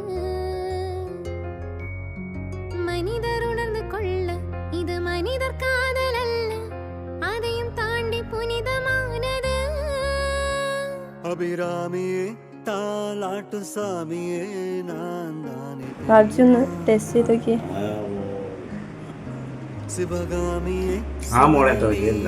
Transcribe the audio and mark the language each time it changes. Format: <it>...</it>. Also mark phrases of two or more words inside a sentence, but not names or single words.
<ta>மனிதர் உணர்ந்து கொள்ள இது மனிதர் காதல் அல்ல, அதையும் தாண்டி புனிதமானது. அபிராமியே தாலாட்டு சாமியே நான் தானே.</ta> <ml>രാജുന്ന് ടെസ്റ്റ് ചെയ്ത് നോക്കിയേ.</ml> <ta>சிவகாமியே</ta> <ml>ആ മോളെ തോന്നിയില്ല.</ml>